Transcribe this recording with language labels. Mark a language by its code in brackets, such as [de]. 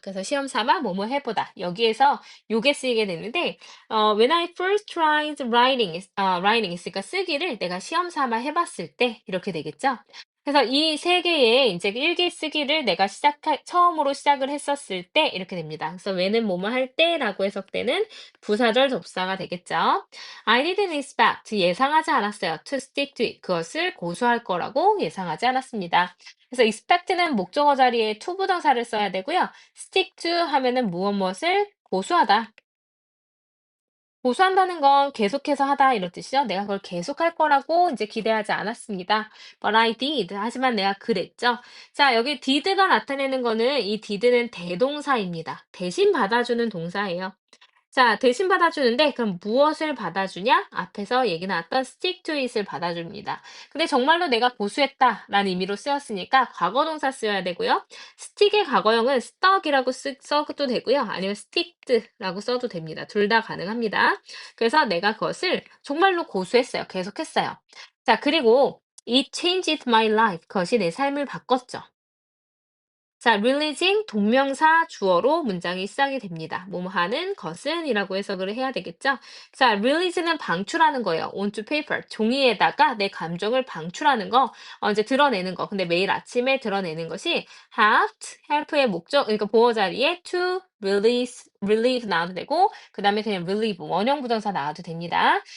[ko] 그래서 시험 삼아 뭐뭐 해보다. 여기에서 요게 쓰이게 되는데, [en] when I first tried writing [ko] 있으니까 쓰기를 내가 시험 삼아 해봤을 때 이렇게 되겠죠. 그래서 이 세 개의 이제 일기 쓰기를 내가 처음으로 시작을 했었을 때 이렇게 됩니다. 그래서 when은 뭐뭐 할 때라고 해석되는 부사절 접사가 되겠죠. [en] I didn't expect, [ko] 예상하지 않았어요. [en] to stick to it, [ko] 그것을 고수할 거라고 예상하지 않았습니다. 그래서 expect는 목적어 자리에 to 부정사를 써야 되고요. stick to 하면은 무엇을 고수하다. 고수한다는 건 계속해서 하다 이런 뜻이죠. 내가 그걸 계속할 거라고 이제 기대하지 않았습니다. [en] But I did. [ko] 하지만 내가 그랬죠. 자, 여기 did가 나타내는 거는 이 did는 대동사입니다. 대신 받아주는 동사예요. 자, 대신 받아주는데 그럼 무엇을 받아주냐? 앞에서 얘기 나왔던 stick to it을 받아줍니다. 근데 정말로 내가 고수했다라는 의미로 쓰였으니까 과거 동사 써야 되고요. stick의 과거형은 stuck이라고 써도 되고요. 아니면 sticked라고 써도 됩니다. 둘 다 가능합니다. 그래서 내가 그것을 정말로 고수했어요. 계속했어요. [en] 자, 그리고 it changed my life. [ko] 그것이 내 삶을 바꿨죠. 자, releasing 동명사 주어로 문장이 시작이 됩니다. 뭐뭐 하는 것은 이라고 해석을 해야 되겠죠? 자, release는 방출하는 거예요. [en] onto paper. [ko] 종이에다가 내 감정을 방출하는 거, 이제 드러내는 거. 근데 매일 아침에 드러내는 것이 help의 목적, 그러니까 보어 자리에 to relieve 나와도 되고, 그 다음에 그냥 relieve, 원형 부정사 나와도 됩니다.